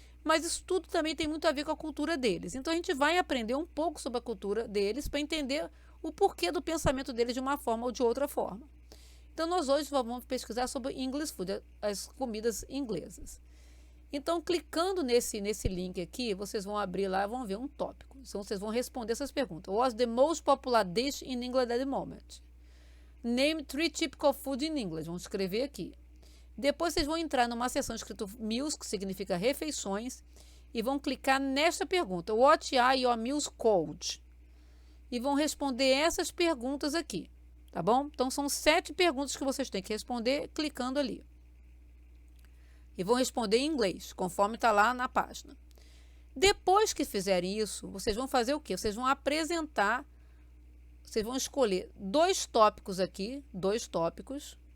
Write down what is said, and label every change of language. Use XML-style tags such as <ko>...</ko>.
<pt>Mas isso tudo também tem muito a ver com a cultura deles. Então, a gente vai aprender um pouco sobre a cultura deles para entender o porquê do pensamento deles de uma forma ou de outra forma. Então, nós hoje vamos pesquisar sobre English Food, as comidas inglesas. Então, clicando nesse link aqui, vocês vão abrir lá e vão ver um tópico. Então, vocês vão responder essas perguntas.</pt> <en>What's the most popular dish in England at the moment? Name 3 typical food in English.</en> <pt>Vamos escrever aqui. Depois vocês vão entrar numa seção escrito meals, que significa refeições, e vão clicar nesta pergunta.</pt> <en>What are your meals called?</en> <pt>E vão responder essas perguntas aqui, tá bom? Então, são 7 perguntas que vocês têm que responder clicando ali. E vão responder em inglês, conforme está lá na página. Depois que fizerem isso, vocês vão fazer o quê? Vocês vão apresentar, vocês vão escolher 2 tópicos aqui, 2 tópicos.</pt>